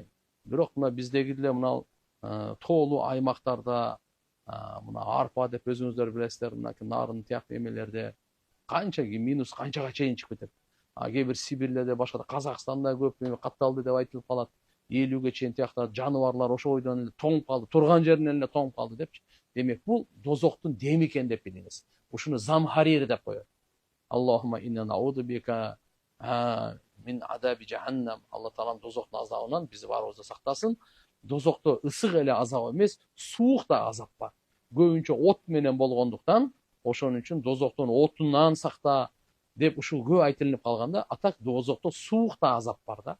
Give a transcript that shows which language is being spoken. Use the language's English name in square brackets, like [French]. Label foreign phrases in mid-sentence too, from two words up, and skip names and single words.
[Kyrgyz] Бирок мына биздеги деле мына тоолуу аймактарда, мына арпа деп өзүңүздөр билесиздер, мына нарын тияктуу эмелерде канча минус канчага чейин чыгып кетет. Кээ бир Сибирлерде, башка Казакстанда көп катталды деп айтылып калат. 50ге чейин тияктар жаныбарлар ошол бойдон эле тоңуп калды, турган жеринен эле тоңуп калды депчи. Демек бул дозоктун деми экен деп билиңиз. Ушуну замхарир деп коет. [Arabic] اللهم إنا نعوذ بك من عذاب جهنم. [Kyrgyz] Алла таалам дозоктун азабынан бизди баарыбызды сактасын. Дозокто ысык эле азап эмес, суук да азап бар. Көбүнчө от менен болгондуктан, ошон үчүн дозоктун отунан сакта деп ушул көп айтылып калганда, атак дозокто суук да азап бар да.